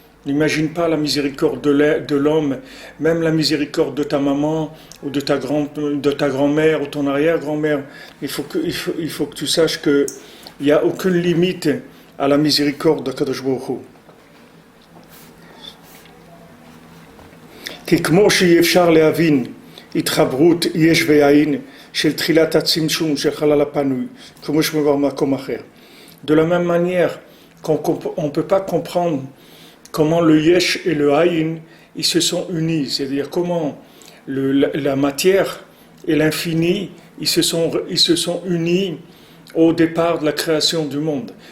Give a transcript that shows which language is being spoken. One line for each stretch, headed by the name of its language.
French: N'imagine pas la miséricorde de l'homme, même la miséricorde de ta maman ou de ta grand-mère ou ton arrière-grand-mère. Il faut que tu saches qu'il n'y a aucune limite à la miséricorde de Kadosh Baruch Hu.
Hebrew: ככמו שאי אפשר להבין התחברות יש ויין של תחילת הצמצום של חלל הפנוי, כמו שמובא במקום אחר.
French: De la même manière qu'on ne peut pas comprendre comment le yesh et le haïn ils se sont unis, c'est-à-dire comment la matière et l'infini ils se sont unis au départ de la création du monde.